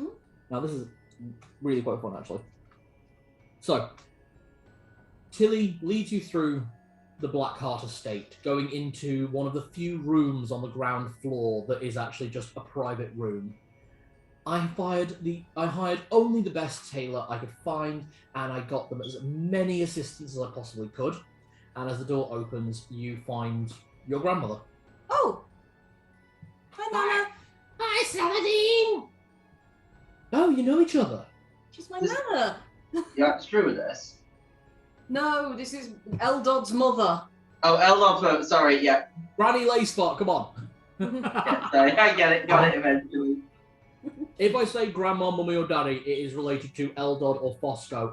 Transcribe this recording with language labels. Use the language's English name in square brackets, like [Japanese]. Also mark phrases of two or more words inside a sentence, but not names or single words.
[English] Now this is really quite fun, actually. So, Tilly leads you through the Blackheart Estate, going into one of the few rooms on the ground floor that is actually just a private room. I hired only the best tailor I could find, and I got them as many assistants as I possibly could. And as the door opens, you find your grandmother. Oh! Hi, Nana! Hi, Saladin! Oh, you know each other. She's my nana. Yeah, it's true with this. No, this is Eldod's mother. Oh, Eldon, sorry, yeah. Granny Leyspark, come on. Yeah, sorry, I get it, got it eventually. If I say grandma, mummy, or daddy, it is related to Eldod or Fosco.